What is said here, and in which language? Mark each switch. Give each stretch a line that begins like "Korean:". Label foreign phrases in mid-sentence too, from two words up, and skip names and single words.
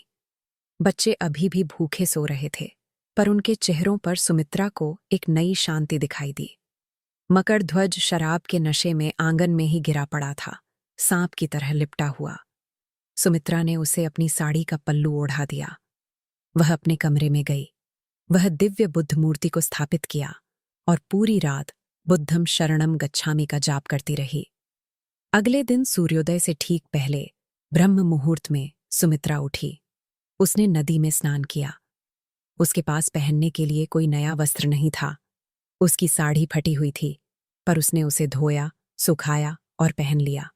Hindi: बच्चे अभी भी भूखे सो रहे थे, पर उनके चेहरों पर सुमित्रा को एक नई शांति दिखाई दी। मकर ध्वज शराब के नशे में आंगन में ही गिरा पड़ा था, सांप की तरह लिपटा हुआ। सुमित्रा ने उसे अपनी साड़ी का पल्लू ओढ़ा दिया। वह अपने कमरे में गई। वह दिव्य बुद्ध मूर्ति को स्थापित किया और पूरी रात
Pali: बुद्धम शरणम गच्छामि
Hindi: का जाप करती रही। अगले दिन सूर्योदय से ठीक पहले ब्रह्म मुहूर्त में सुमित्रा उठी। उसने नदी में स्नान किया। उसके पास पहनने के लिए कोई नया वस्त्र नहीं था। उसकी साड़ी फटी हुई थी, पर उसने उसे धोया, सुखाया और पहन लिया।